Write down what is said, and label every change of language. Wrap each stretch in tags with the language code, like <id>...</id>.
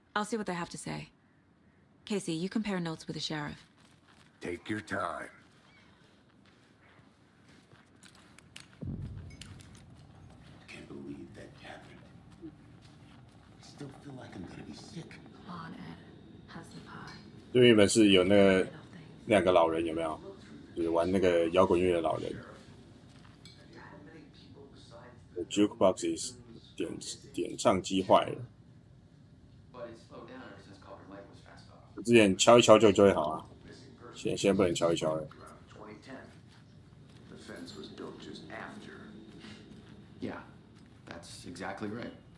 <en>I'll see what they have to say. Casey, you compare notes with the sheriff. Take your time. Can't believe that, Catherine. I still feel like I'm gonna be sick. On Ed. How's the pie?</en> <zh>这边原本是有那个两个老人，有没有？就是玩那个摇滚乐的老人。</zh> <en>The jukebox is</en> <zh>点唱机坏了。我之前敲一敲就会好啊，现在不能敲一敲了。</zh> <en>The fence was built just after. Yeah, that's exactly right.</en>